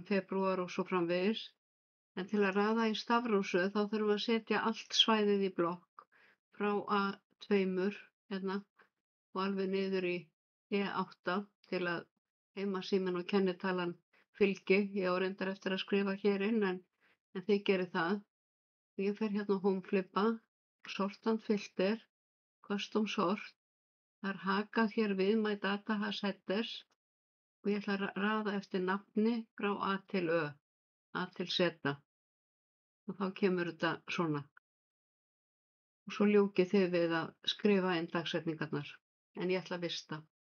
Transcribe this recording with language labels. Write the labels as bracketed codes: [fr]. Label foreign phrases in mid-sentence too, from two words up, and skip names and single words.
[is] febrúar og svo framvegis. En til að raða í stafrófsröð þá þurfum við að setja allt svæðið í blokk frá A2 hérna og alveg niður í E8 til að heimasíminn og kennitalan fylgi. Ég á reyndar eftir að skrifa hér inn en þið gerið það. Ég fer hérna á home flippa, [en] sort and filter, custom sort. [is] Það er hakað hér við [en] my data has headers [is] og ég ætla að raða eftir nafni frá A til Ö, A til Z. Og þá kemur þetta svona. Og svo ljúkið þið við að skrifa inn dagsetningarnar. En ég ætla að vista.